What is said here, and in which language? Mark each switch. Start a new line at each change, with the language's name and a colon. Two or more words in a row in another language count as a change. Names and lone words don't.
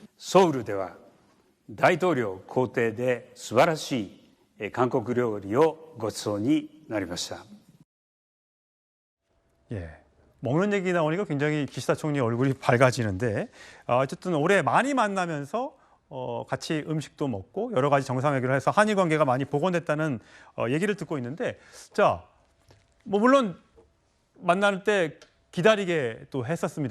Japanese: ソウルでは大統領公邸で素晴らしい韓国料理をご馳走になりました。
Korean: 먹는 얘기 나오니까 굉장히 기시다 총리 얼굴이 밝아지는데 어쨌든 올해 많이 만나면서 같이 음식도 먹고 여러 가지 정상회담을 해서 한일 관계가 많이 복원됐다는 얘기를 듣고 있는데 자, 뭐 물론 만날 때 기다리게 또 했었습니다.